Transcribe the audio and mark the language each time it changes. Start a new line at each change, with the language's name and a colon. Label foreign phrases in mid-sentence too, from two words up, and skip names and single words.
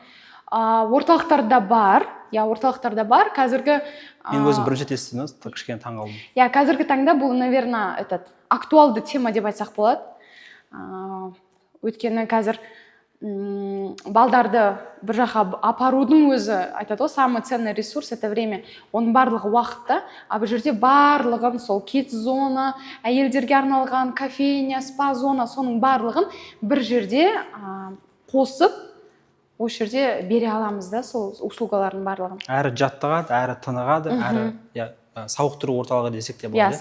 Kazakh: Орталықтарда бар. Орталықтарда бар. Қазіргі... Мен өзім бірінші естідім, кішкене таң қалдым. Қазіргі таңда бұл, наверное, актуалды тема деп айтсақ болады. Өйткені қазір балдарды бір жаққа апарудың өзі, айтады ғой,
Russian: самый ценный ресурс это время.
Kazakh: Оның барлығы уақытта, бұл жерде барлығын сол кидс зона, әйелдерге арналған кофейня, спа зона, соның барлығын бір жерде қосып, осы жерде бере аламыз да, сол услугалардың барлығын. Әрі жаттығады, әрі тынығады, әрі сауықтыру орталығы десек те болады.